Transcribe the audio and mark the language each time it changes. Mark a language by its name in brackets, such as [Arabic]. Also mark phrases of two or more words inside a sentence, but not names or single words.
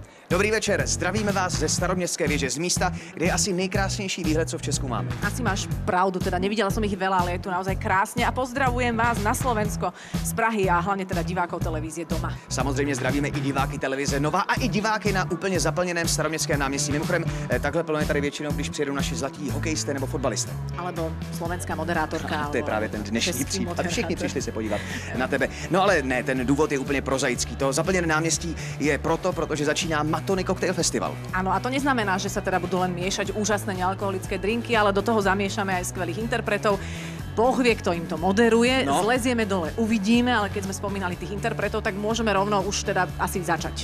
[Czech] Dobrý večer, zdravíme vás ze Staroměstské věže, z místa, kde je asi nejkrásnější výhled, co v Česku máme. [Slovak] Asi máš pravdu, teda nevidela som ich veľa, ale je tu naozaj krásne a pozdravujem vás na Slovensko z Prahy a hlavne teda divákov televízie Doma. [Czech] Samozřejmě zdravíme i diváky televize Nova a i diváky na úplně zaplněném Staroměstském náměstí. Mimochodem, takhle plno je tady většinou, když přijedou naši zlatí hokejisté nebo fotbalisté. [Slovak] Alebo slovenská moderátorka. [Czech] To je právě ten dnešní případ. A všichni přišli se podívat na tebe. No ale ne, ten důvod je úplně prozaický. To zaplněné náměstí je proto, protože začíná Matony Cocktail Festival. [Slovak] Áno, a to neznamená, že sa teda budú len miešať úžasné nealkoholické drinky, ale do toho zamiešame aj skvelých interpretov. Boh vie, kto im to moderuje, zlezieme dole, uvidíme, ale keď sme spomínali tých interpretov, tak môžeme rovno už teda asi začať.